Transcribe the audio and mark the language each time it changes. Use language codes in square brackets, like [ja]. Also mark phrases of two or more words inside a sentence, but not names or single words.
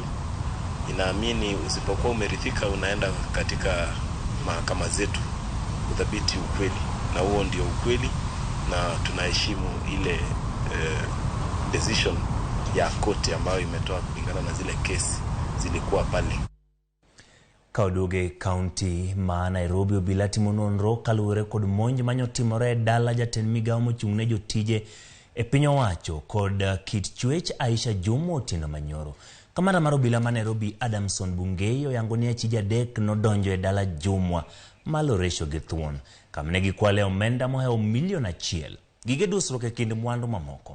[sw] Inaamini usipokuwa umeridhika unaenda katika mahakama zetu kudhibiti ukweli, na huo ndio ukweli, na tunaheshimu ile decision ya koti ambayo imetoa kulingana na zile kesi zilikuwa pale. [luo] Kauduge County ma Nairobi obila timo nonro kaluwore kod monj manyotimore dala jatend migawo mochung'ne jotije e piny owacho kod kit chwech Aisha Juma Otieno Manyoro. Kamanda mar obila ma Nairobi Adamson Bungei oyango ni achije adek nodonjo e dala Jumwa maloresho gi thuon kamne gikwale omenda mohewo $1,000,000 gige dusruok e kind mwandu mamoko.